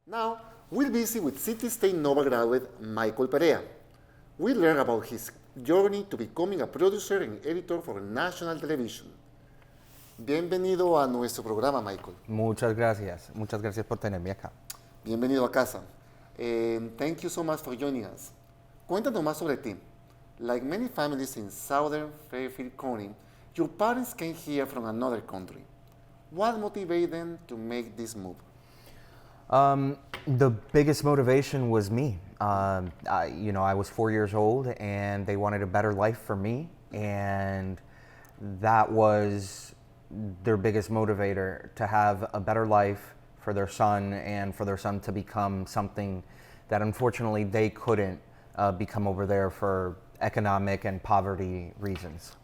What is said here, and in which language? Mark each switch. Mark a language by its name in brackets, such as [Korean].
[English] Now, we'll visit with State-Norwalk graduate Michael Perea. We learn about his journey to becoming a producer and editor for national television. [Spanish] Bienvenido a nuestro programa, Michael. Muchas gracias por tenerme acá. Bienvenido a casa. [English] Thank you so much for joining us. [Spanish] Cuéntanos más sobre ti. [English] Like many families in southern Fairfield County, your parents came here from another country. What motivated them to make this move? The biggest motivation was me. I was 4 years old and they wanted a better life for me, and that was their biggest motivator, to have a better life for their son and for their son to become something that unfortunately they couldn't become over there for economic and poverty reasons.